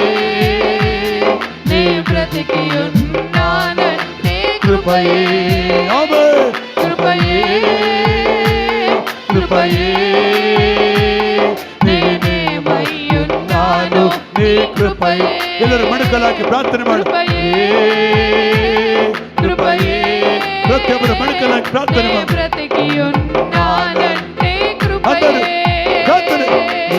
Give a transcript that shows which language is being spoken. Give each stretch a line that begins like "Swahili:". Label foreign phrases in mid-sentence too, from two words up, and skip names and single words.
Telugu: నే బ్రతికి ఉన్నానంటే కృపయే. ఆమేన్. కృపయే కృపయే నేనేమయ్యున్నానో నీ కృపయే.
Kannada: ಎಲ್ಲರೂ ಮಣಕಲಾಕಿ ಪ್ರಾರ್ಥನೆ ಮಾಡಿ.
Telugu: కృపయే
Kannada: ಪ್ರತಿಯೊಬ್ಬರು ಮಣಕಲಾಕಿ ಪ್ರಾರ್ಥನೆ ಮಾಡಿ.
Telugu: బ్రతికి ఉన్నానంటే కృపయే.
Kannada: ಪ್ರಾರ್ಥನೆ